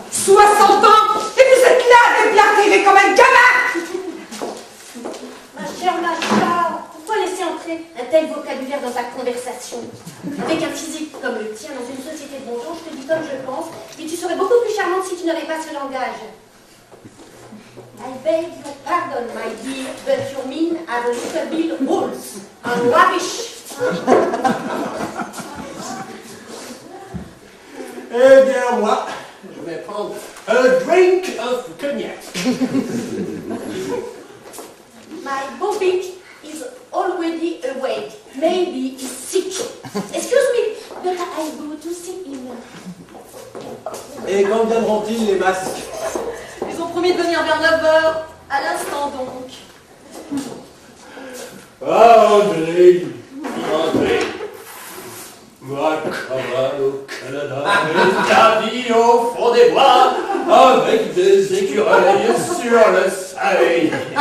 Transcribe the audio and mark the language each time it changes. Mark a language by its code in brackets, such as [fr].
[fr] 60 ans et vous êtes là à déblatérer comme un gamin. Ma chère Macha, pourquoi laisser entrer un tel vocabulaire dans ta conversation? Avec un physique comme le tien dans une société de bon genre, je te dis comme je pense, mais tu serais beaucoup plus charmante si tu n'avais pas ce langage. [en] I beg your pardon, my dear, but your mean have a little bit holes. I'm rubbish. [fr] Eh bien, moi, je vais prendre [en] a drink of cognac. My Bobby is already awake. Maybe he's sick. Excuse me, but I go to see him. [fr] Et quand viendront-ils les masques? Ils ont promis de venir vers 9h, à l'instant donc. Ah, André, André. Ma cabane au Canada, établie au fond des bois, avec des écureuils sur le seuil.